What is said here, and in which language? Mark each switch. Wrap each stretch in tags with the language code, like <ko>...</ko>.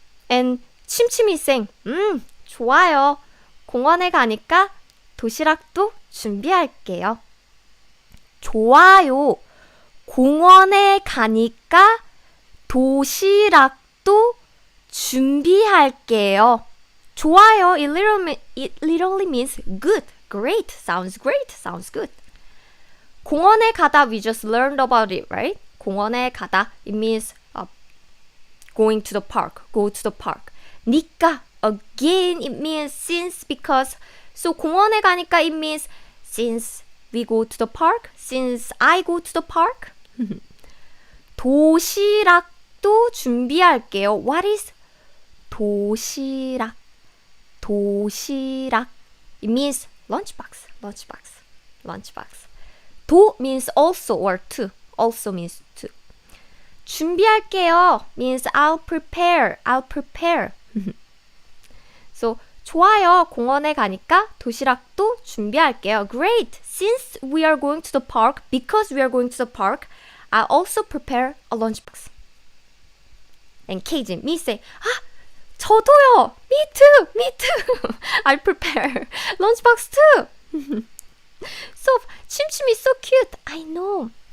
<ko>And 침침이생. 좋아요. 공원에 가니까 도시락도 준비할게요. 좋아요. 공원에 가니까 도시락도 준비할게요. 좋아요.</ko> <en>It literally means good, great, sounds great, sounds good.</en> <ko>공원에 가다,</ko> <en>we just learned about it, right? 공원에 가다, it means going to the park, go to the park. 니까, again, it means since, because. So</en> <ko>공원에 가니까</ko> <en>it means since we go to the park, since I go to the park.</en> <ko>도시락도 준비할게요.</ko> <en>What is</en> <ko>도시락?</ko> <en>도시락. It means lunchbox, lunchbox, lunchbox. 도 means also or to. Also means to. 준비할게요 means I'll prepare, I'll prepare.</en> <ko>So 좋아요. 공원에 가니까 도시락도 준비할게요.</ko> <en>Great. Since we are going to the park, because we are going to the park, I'll also prepare a lunchbox. And Keijin, me say,</en> <ko>저도요.</ko> <en>Me too, me too. I'll prepare lunchbox too. So, 침침 is so cute. I know.</en>